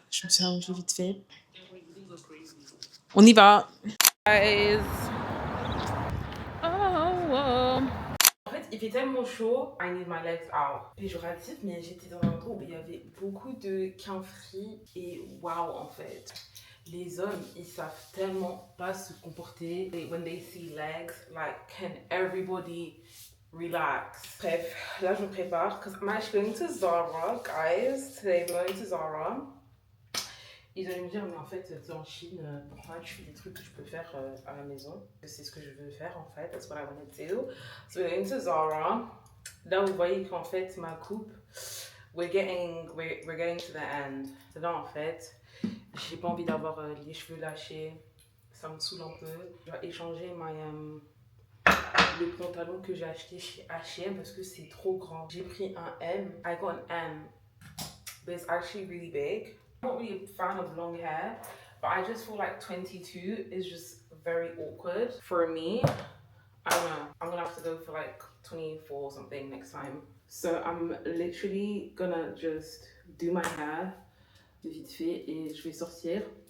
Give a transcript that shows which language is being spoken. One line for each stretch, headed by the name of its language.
French: Je me suis arrangée vite fait. On y va. Guys. Oh. En fait, il fait tellement chaud.
English: I need my legs out.
French: Péjoratif, mais j'étais dans un endroit où il y avait beaucoup de quinfris. Et waouh, en fait. Les hommes, ils savent tellement pas se comporter.
English: When they see legs, like, can everybody relax?
French: Bref, là, je me prépare.
English: Because I'm actually going to Zara, guys. Today, we're going to Zara.
French: Ils allaient me dire, mais en fait, tu es en Chine, pourquoi tu fais des trucs que je peux faire à la maison? C'est ce que je veux faire, en fait.
English: That's what I wanted to do. So we're going to Zara.
French: Là, vous voyez qu'en fait, ma coupe,
English: we're getting to the end.
French: Là, en fait, j'ai pas envie d'avoir les cheveux lâchés. Ça me saoule un peu. Je vais échanger le pantalon que j'ai acheté chez H&M parce que c'est trop grand. J'ai pris un M.
English: I got an M. But it's actually really big. I'm not really a fan of long hair, but I just feel like 22 is just very awkward for me. I don't know. I'm gonna have to go for like 24 or something next time. So I'm literally gonna just do my hair
French: vite fait et je vais sortir.